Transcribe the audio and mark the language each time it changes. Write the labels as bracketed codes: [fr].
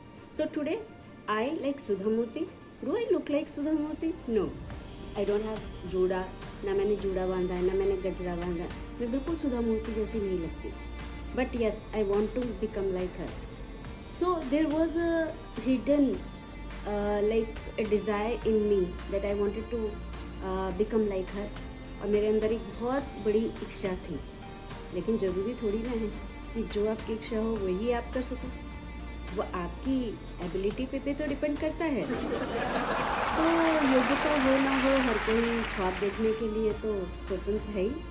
[en] So today I like Sudha Murthy. Do I look like Sudha Murthy? No. I don't have [hi] जूड़ा, ना मैंने जूड़ा बांधा है, ना मैंने गजरा बांधा है. मैं बिल्कुल सुधा मूर्ति जैसी नहीं लगती. [en] But yes, I want to become like her. So there was a hidden like a desire in me that I wanted to become like her. [hi] और मेरे अंदर एक बहुत बड़ी इच्छा थी. लेकिन ज़रूरी थोड़ी ना है कि जो आपकी इच्छा हो वही आप कर सको. वो आपकी एबिलिटी पे तो डिपेंड करता है. तो योग्यता हो ना हो, हर कोई ख्वाब देखने के लिए तो स्वतंत्र है ही.